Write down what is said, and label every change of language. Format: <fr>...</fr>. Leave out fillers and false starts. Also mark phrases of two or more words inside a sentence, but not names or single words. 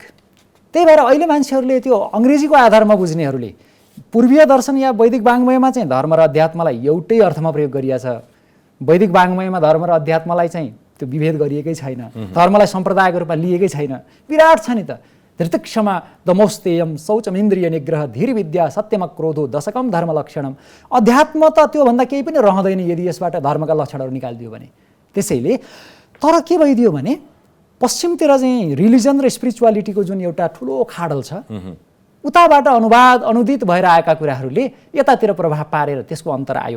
<ne>त्यही भएर अहिले मान्छेहरूले त्यो अङ्ग्रेजीको आधारमा बुझ्नेहरूले पूर्वीय दर्शन या वैदिक वाङ्मयमा चाहिँ धर्म र अध्यात्मलाई एउटै अर्थमा प्रयोग गरिएको छ। वैदिक वाङ्मयमा धर्म र अध्यात्मलाई चाहिँ त्यो विभेद गरिएकै छैन, धर्मलाई सम्प्रदायको रूपमा लिएकै छैन। विराट छ नि त,</ne> <sa>धृतक्षमा दमोस्तेयम शौचमिन्द्रिय निग्रह धीर विद्या सत्यम क्रोधो दशकम धर्म लक्षणम।</sa> <ne>अध्यात्म त त्योभन्दा केही पनि रहँदैन यदि यसबाट धर्मका लक्षणहरू निकालिदियो भने। त्यसैले तर के भइदियो भने पश्चिमतिर चाहिँ रिलिजन र स्पिरिचुअलिटीको जुन एउटा ठुलो खाडल छ, उताबाट अनुदित भएर आएका कुराहरूले यतातिर प्रभाव पारेर त्यसको अन्तर आयो।</ne>